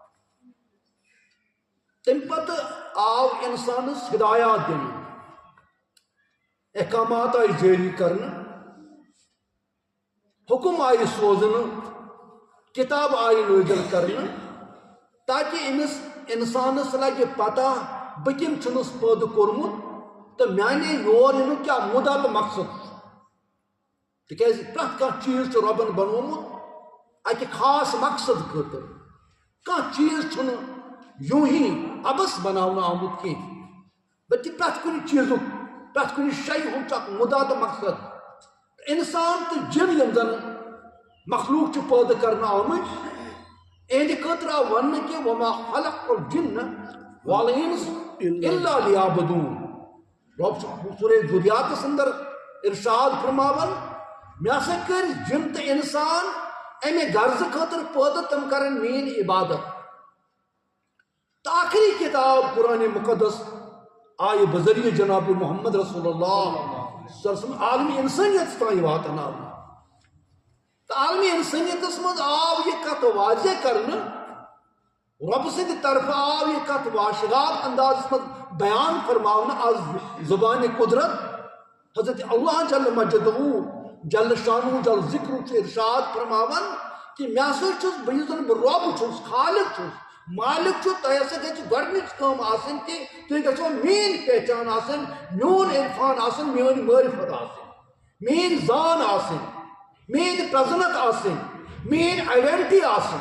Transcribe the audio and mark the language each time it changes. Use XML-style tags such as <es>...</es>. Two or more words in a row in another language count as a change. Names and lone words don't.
<ks>تمہِ پتہٕ آو انسانس ہدایات دِنہٕ، احکامات آیہِ جٲری کرنہٕ، حکم آیہِ سوزنہٕ، کتاب آیہِ نٲزل کرنہٕ، تاکہ امس انسانس لگہِ پتہ بہٕ کٔمۍ چھُنس پٲدٕ کوٚرمُت تہٕ میانہِ یور یِنُک کیٛاہ مُدعا تہٕ مقصد چھُ۔ تِکیٛازِ پرٛٮ۪تھ کانٛہہ چیٖز چھُ رۄبن بنوومُت اکہِ خاص مقصد خٲطرٕ۔ کانٛہہ چیٖز چھُنہٕ یوں ہی ابس بناونہٕ آمُت کینٛہہ، بلکہ پرٛٮ۪تھ کُنہِ چیٖزُک، پرٛٮ۪تھ کُنہِ شیٚیہِ ہُنٛد چھُ اکھ مُدعا تہٕ مقصد۔ انسان تہٕ جن یم زن مخلوق چھِ پٲدٕ کرنہٕ آمٕتۍ، اہندِ خٲطرٕ آو وننہٕ کہ</ks> <ar>وما خلقت الجن والانس الا لیعبدون۔</ar> <ks>رب چھُ سورہ ذریاتس اندر ارشاد فرماون، مےٚ ہسا کٔرۍ جن تہٕ انسان امہِ غرضہٕ خٲطرٕ پٲدٕ تِم کرن میٲنۍ عبادت۔ تہٕ آخری کتاب قرآن مقدس آیہِ بذریعہ جناب محمد رسول اللہ</ks> <ar>صلی اللہ علیہ وسلم</ar> <ks>عالمی انسانیت تام واتناونہٕ۔ تو عالمی انسانیتس منٛز آو یہ کتھ واضح کرنہٕ، رب سٕنٛدِ طرفہٕ آو یہ کتھ واشگاف اندازس منٛز بیان فرماونہٕ از زبان قدرت۔ حضرت اللہ</ks> <ar>جل مجدہ جل شانہ جل ذکر</ar> <ks>چھُ ارشاد فرماون کہ مےٚ ہسا چھُس، بہٕ یُس زن بہٕ رب چھُس، خالق چھُس، مالک چھُ، تۄہہِ ہسا گژھِ گۄڈنِچ کٲم آسٕنۍ کہ تُہۍ گژھو میٲنۍ پہچان آسٕنۍ، میون عرفان آسُن، میٲنۍ معرفت آسٕنۍ، میٲنۍ زان آسٕنۍ، میٲنۍ پرزنت آسٕنۍ، میٲنۍ آئیڈینٹی آسٕنۍ۔</ks>